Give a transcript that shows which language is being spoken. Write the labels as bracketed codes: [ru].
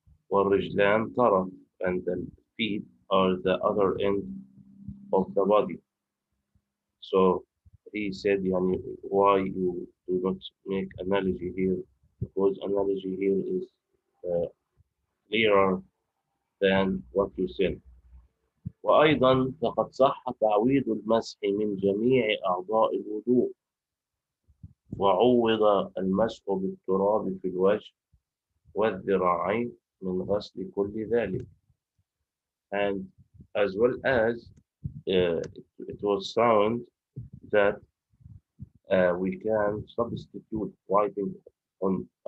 [ar] والرجلان طرف, [en] and the feet are the other end of the body. So he said, yani, why you do not make analogy here? Because analogy here is uh, clearer than what you said. [ar] وأيضا فقد صح تعويض المسح من جميع أعضاء الوضوء، وعوض المسح بالتراب في الوجه والذراعين من غسل كل ذلك. [en] And as well as it was found that we can substitute wiping on